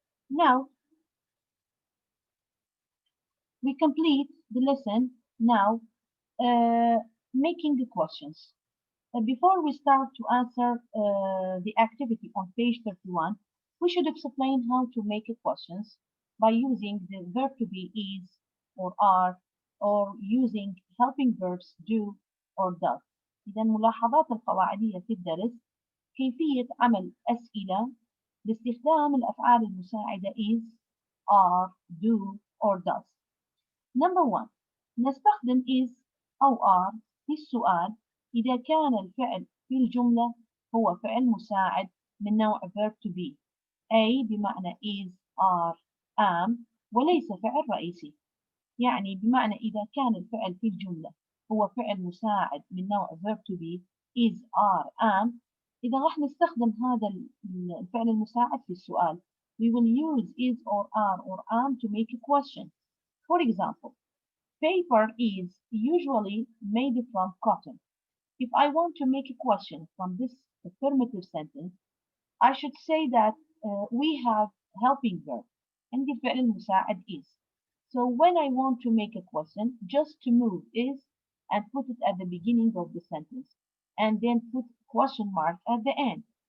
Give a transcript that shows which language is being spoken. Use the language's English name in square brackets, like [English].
[English] Now, we complete the lesson now making the questions. Before we start to answer the activity on page 31, we should explain how to make questions by using the verb to be is or are or using helping verbs do or does. [Arabic] إذا الملاحظات القواعدية في الدرس كيفية عمل أسئلة باستخدام الأفعال المساعدة [English] is, are, do or does. Number 1. [Arabic] نستخدم is أو are في السؤال إذا كان الفعل في الجملة هو فعل مساعد من نوع [English] verb to be [Arabic] أي بمعنى is, are, am وليس فعل رئيسي. يعني بمعنى إذا كان الفعل في الجملة هو فعل مساعد من نوع [English] verb to be is, are, am [Arabic] إذا راح نستخدم هذا الفعل المساعد في السؤال [English] we will use is or are or am to make a question. For example, paper is usually made from cotton. If I want to make a question from this affirmative sentence, I should say that we have helping verb and the [Arabic] فعل المساعد [English] is. So when I want to make a question, just to move is and put it at the beginning of the sentence and then put question mark at the end.